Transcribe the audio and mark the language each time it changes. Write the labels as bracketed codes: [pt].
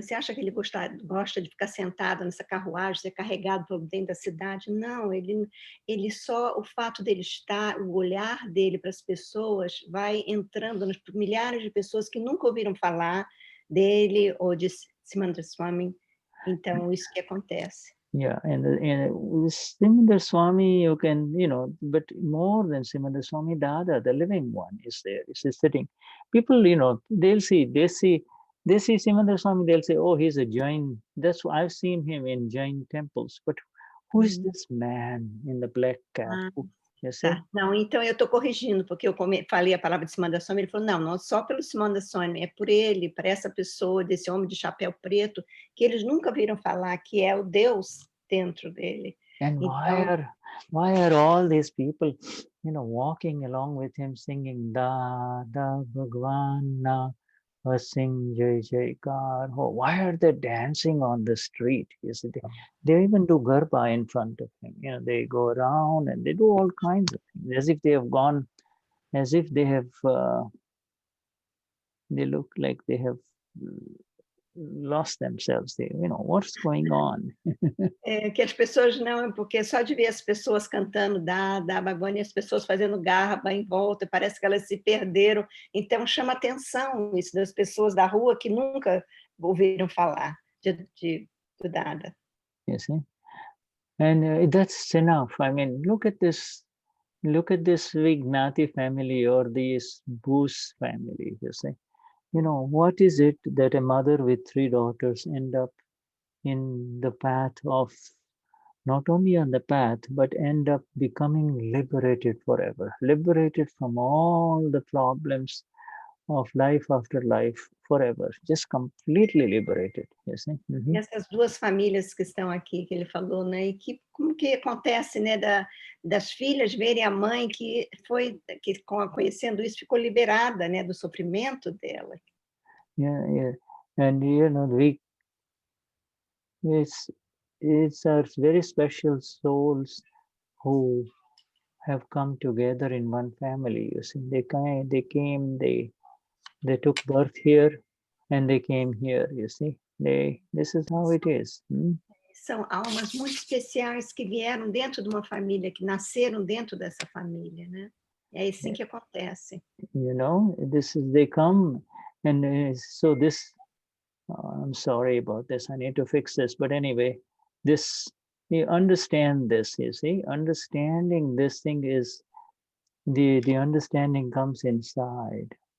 [pt] Você acha que ele gosta de ficar sentado nessa carruagem, ser carregado por dentro da cidade? Não, ele só, o fato dele estar, o olhar dele para as pessoas vai entrando nas milhares de pessoas que nunca ouviram falar dele ou de Simandra Swami. Então, isso que acontece. [en] Yeah, and Simandra Swami, you can, you know, but more than Simandra Swami, Dada, the living one, is there. Is sitting. People, you know, they see Simandra Swami, they'll say, oh, he's a Jain. That's why I've seen him in Jain temples. But who is this man in the black cap? You see? [pt] Tá. Não, então eu estou corrigindo, porque eu falei a palavra de cima da sombra, ele falou, não, não só pelo cima da sombra, é por ele, para essa pessoa, desse homem de chapéu preto, que eles nunca viram falar, que é o Deus dentro dele. [en] And [pt] Então, [en] why are all these people, you know, walking along with him singing da da Bhagwan na sing jai jaikar? Oh, why are they dancing on the street? You see, they even do garba in front of him. You know, they go around and they do all kinds of things as if they have gone, as if they have, they look like they have lost themselves. They, you know, what's going on? [pt] que as pessoas não, porque só de ver as pessoas cantando da Bhagwan e as pessoas fazendo garba em volta, parece que elas se perderam. Então chama atenção isso das pessoas da rua que nunca ouviram falar do Dada. [en] You see, and that's enough. I mean, look at this Vignati family or this Bose family. You see, you know, what is it that a mother with 3 daughters end up in the path of, not only on the path, but end up becoming liberated forever, liberated from all the problems of life after life forever, just completely liberated, you see? [pt] E essas 2 famílias que estão aqui, que ele falou, né, e que, como que acontece, né, das filhas verem a mãe que conhecendo isso, ficou liberada, né, do sofrimento dela. [en] Yeah. And, you know, it's our very special souls who have come together in one family, you see. They took birth here and they came here, you see. This is how it is. [pt] São almas muito especiais que vieram dentro de uma família, que nasceram dentro dessa família, né? É assim que acontece. [en] You know, they come, and so this, I'm sorry about this, I need to fix this, but anyway, you understand this, you see. Understanding this thing is, the understanding comes inside.